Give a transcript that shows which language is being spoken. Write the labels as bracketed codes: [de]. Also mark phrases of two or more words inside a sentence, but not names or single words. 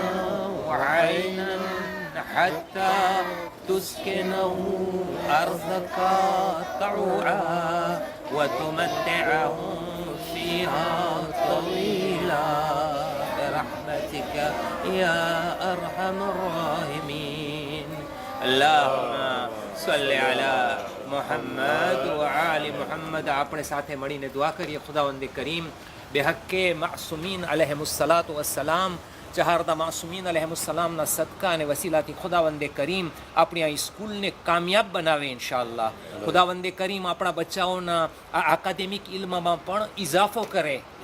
[ar] وعينا حتى تسكنه أرضك طوعا وتمتعهم فيها طويلا برحمتك يا أرحم الراحمين اللهم صل على محمد وآل محمد. [gu] આપણે સાથે મળીને દુઆ કરીએ. ખુદાવંદ કરીમ બેહક્કે માસૂમીન [ar] عليهم الصلاة والسلام [gu] ચહારદા માસૂમીન અલૈહિમુસ્સલામના સદકા અને વસીલાથી ખુદાવંદે કરીમ આપણી આ સ્કૂલને કામયાબ બનાવે ઇન્શાઅલ્લાહ. ખુદાવંદે કરીમ આપણા બચ્ચાઓના આ એકેડેમિક ઇલ્મમાં પણ ઇજાફો કરે.